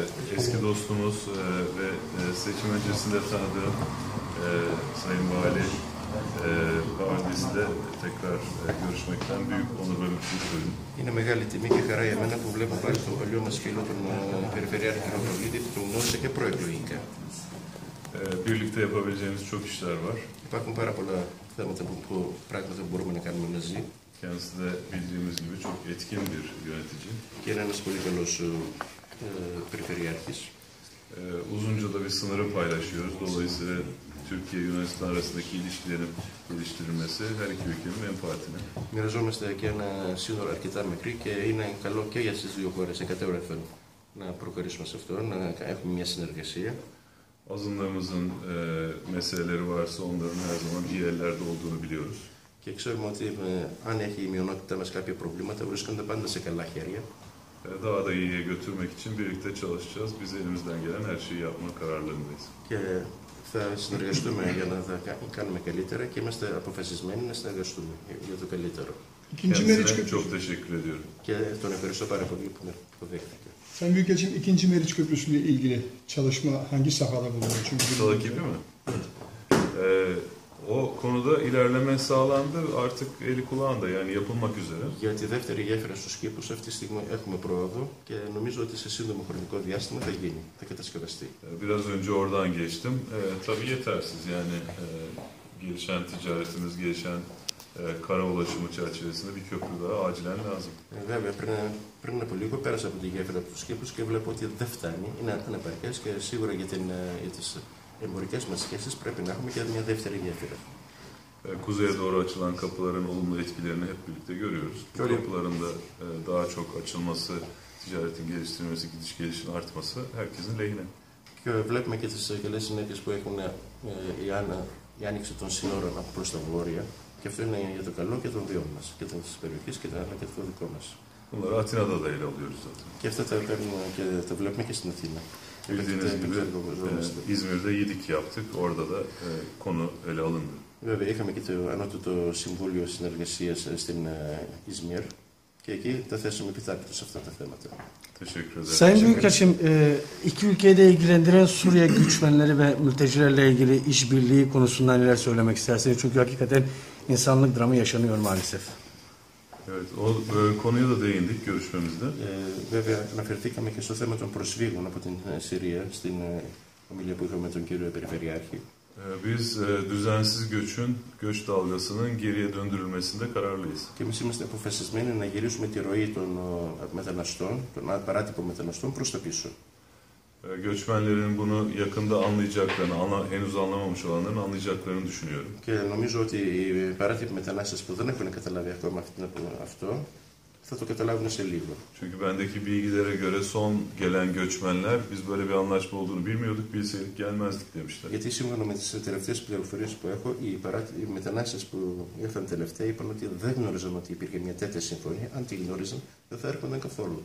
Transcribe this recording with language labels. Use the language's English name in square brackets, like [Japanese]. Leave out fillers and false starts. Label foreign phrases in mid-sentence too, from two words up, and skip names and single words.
[Turkish] eski dostumuz ve seçim öncesinde tanıdığım Sayın Vali Pavardis'le tekrar görüşmekten büyük onur ve mutluluk duydum. [Greek] Είναι μεγάλη τιμή και χαρά για μένα που βλέπω πάλι τον παλιό μας φίλο, τον Περιφερειάρχη Ροδολίδη, που τον γνώρισα και προεκλογικά. [Turkish] Birlikte yapabileceğimiz çok işler var. [Greek] Υπάρχουν πάρα πολλά θέματα πράγματα που μπορούμε να κάνουμε μαζί. [Turkish] Kendisi de bildiğimiz gibi çok etkin bir yönetici. [Greek] Και είναι ένας πολύ καλός Περιφερειάρχης. [Turkish] Uzunca da bir sınırı paylaşıyoruz. Dolayısıyla Türkiye-Yunanistan arasındaki ilişkilerin geliştirilmesi her iki ülkenin menfaatine. [Greek] Μοιραζόμαστε και ένα σύνορο αρκετά μικρή και είναι καλό και για τις δύο χώρες εκατέρωθεν να προχωρήσουμε σε αυτό, να έχουμε μια συνεργασία. [Turkish] Azınlığımızın meseleleri varsa onların her zaman iyi ellerde olduğunu biliyoruz. [Greek] Και ξέρουμε ότι αν έχει η μειονότητά μας κάποια προβλήματα, βρίσκονται πάντα σε καλά χέρια. [Turkish] Daha da iyiye götürmek için birlikte çalışacağız. Biz elimizden gelen her şeyi yapma kararlılığındayız. [Greek] Και θα συνεργαστούμε για να τα κάνουμε καλύτερα και είμαστε αποφασισμένοι να συνεργαστούμε για το καλύτερο. [Turkish] Kendisine çok teşekkür ediyorum. [Greek] Και τον ευχαριστώ πάρα πολύ που με υποδέχτηκε. [Turkish] Sayın Büyükelçim, ikinci Meriç Köprüsü ile ilgili çalışma hangi safhada bulunuyor? Çünkü Salak gibi mi? O konuda ilerleme sağlandı. Artık eli kulağında, yani yapılmak üzere. [Greek] Για τη δεύτερη γέφυρα στους κήπους αυτή τη στιγμή έχουμε πρόοδο και νομίζω ότι σε σύντομο χρονικό διάστημα θα γίνει, θα κατασκευαστεί. [Turkish] Biraz önce oradan geçtim. Tabii yetersiz, yani gelişen ticaretimiz, gelişen kara ulaşımı çerçevesinde bir köprü daha acilen lazım. [Greek] Βέβαια, πριν από λίγο πέρασα από τη γέφυρα από τους κήπους και βλέπω ότι δεν φτάνει, είναι ανεπαρκές και σίγουρα για τις εμπορικές μας σχέσεις πρέπει να έχουμε και μια δεύτερη γέφυρα. [Turkish] Kuzeye doğru açılan kapıların olumlu etkilerini hep birlikte görüyoruz. Bu kapıların da daha çok açılması, ticaretin geliştirilmesi, gidiş gelişin artması herkesin lehine. [Greek] Και βλέπουμε και τις καλές συνέπειες που έχουν η άνοιξη των σύνορων από προς τα βόρεια. Και αυτό είναι για το καλό και των δύο μας, και της περιοχής αλλά και το δικό μας. [Turkish] Bunları Atina'da da ele alıyoruz zaten. [Greek] Και αυτά τα κάνουμε και τα βλέπουμε και στην Αθήνα. [Turkish] Bildiğiniz gibi İzmir'de yedik yaptık. Orada da konu ele alındı. [Greek] Βέβαια, είχαμε και το Ανώτατο Συμβούλιο Συνεργασίας στην İzmir και εκεί τα θέσαμε επιτάπητο σε αυτά τα θέματα. [Turkish] Teşekkür ederim. Sayın Büyükelçim, iki ülkeyi de ilgilendiren Suriye göçmenleri ve mültecilerle ilgili işbirliği konusunda neler söylemek istersiniz? Çünkü hakikaten insanlık dramı yaşanıyor maalesef. Evet, o konuya da değindik görüşmemizde. [Greek] Βέβαια, αναφερθήκαμε και στο θέμα των προσφύγων από την Συρία στην ομιλία που είχαμε με τον κύριο Περιφερειάρχη. [Turkish] Biz düzensiz göç dalgasının geriye döndürülmesinde kararlıyız. [Greek] Και εμείς είμαστε αποφασισμένοι να γυρίσουμε τη ροή των μεταναστών, των παράτυπων μεταναστών προς τα πίσω. [Turkish] Göçmenlerin bunu yakında anlayacaklarını, henüz anlamamış olanların anlayacaklarını düşünüyorum. [Greek] Και νομίζω ότι οι παράτυποι μετανάστες που δεν έχουν καταλάβει ακόμα αυτό, θα το καταλάβουν σε λίγο. [Turkish] Çünkü bendeki bilgilere göre son gelen göçmenler biz böyle bir anlaşma olduğunu bilmiyorduk, bilseydik gelmezdik demişler. [Greek] Γιατί σύμφωνα με τις τελευταίες πληροφορίες που έχω, οι μετανάστες που ήρθαν τελευταία είπαν ότι δεν γνώριζαν ότι υπήρχε μια τέτοια συμφωνία. Αν τη γνώριζαν, δεν θα έρχονταν καθόλου.